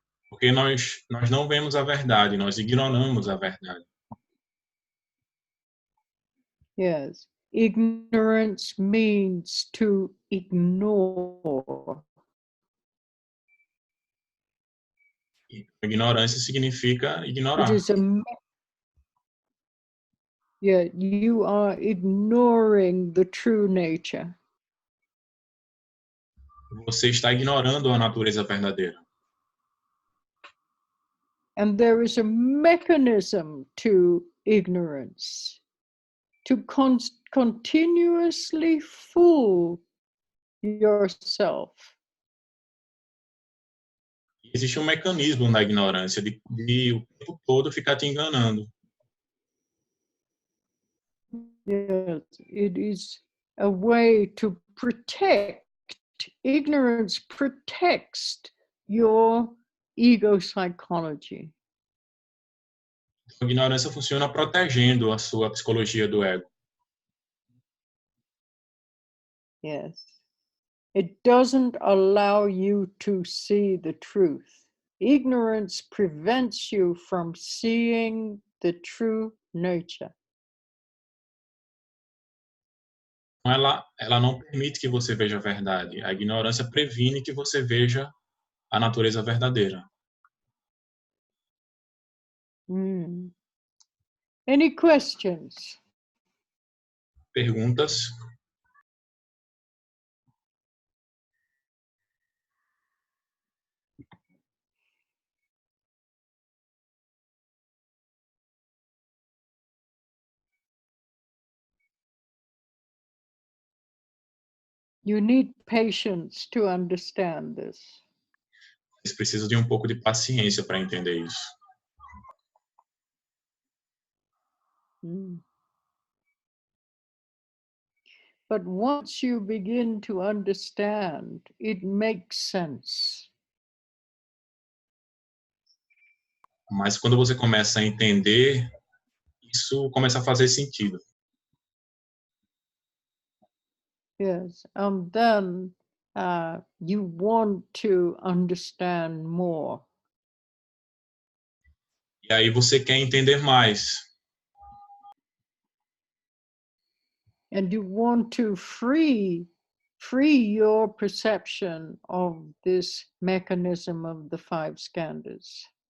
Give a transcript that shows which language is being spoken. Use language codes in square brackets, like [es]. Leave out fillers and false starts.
[pt] Porque nós não vemos a verdade, nós ignoramos a verdade. [en] Yes. Ignorance means to ignore. [pt] Ignorância significa ignorar. [en] It is you are ignoring the true nature. [pt] Você está ignorando a natureza verdadeira. [en] And there is a mechanism to ignorance, to continuously fool yourself. [pt] Existe um mecanismo na ignorância de o tempo todo ficar te enganando. [en] Yes, it is a way to protect. Ignorance protects your ego psychology. [pt] A ignorância funciona protegendo a sua psicologia do ego. [en] Yes. It doesn't allow you to see the truth. Ignorance prevents you from seeing the true nature. [pt] Ela não permite que você veja a verdade. A ignorância previne que você veja a natureza verdadeira. [en] Any questions? [pt] Perguntas? [en] You need patience to understand this. [pt] Você precisa de um pouco de paciência para entender isso. [en] But once you begin to understand, it makes sense. [pt] Mas quando você começa a entender, isso começa a fazer sentido. [en] Yes, and then you want to understand more. [pt] E aí você quer entender mais. [en] And you want to free your perception of this mechanism of the five skandhas.